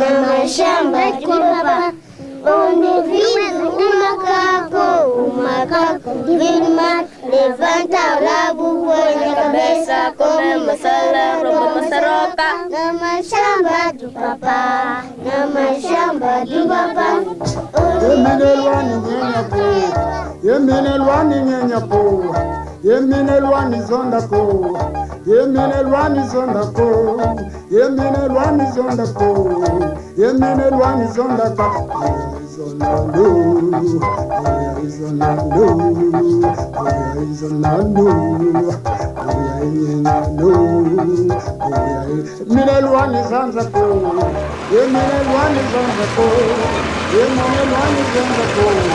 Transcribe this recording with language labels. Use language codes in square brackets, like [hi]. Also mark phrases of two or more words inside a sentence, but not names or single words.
[pt] Onde vive o macaco Divino Mar, levanta o rabo, põe na cabeça, come maçã, rouba maçaroca. Na machamba do papá, na machamba do papá. [ts] Yemine lwani nyenya po, yemine lwani zonda ko, yemine lwani zonda ko, yemine lwani zonda ko, yemine lwani zonda ko. Yemine lwani zonda ko, yemine lwani zonda ko, yemine lwani zonda ko.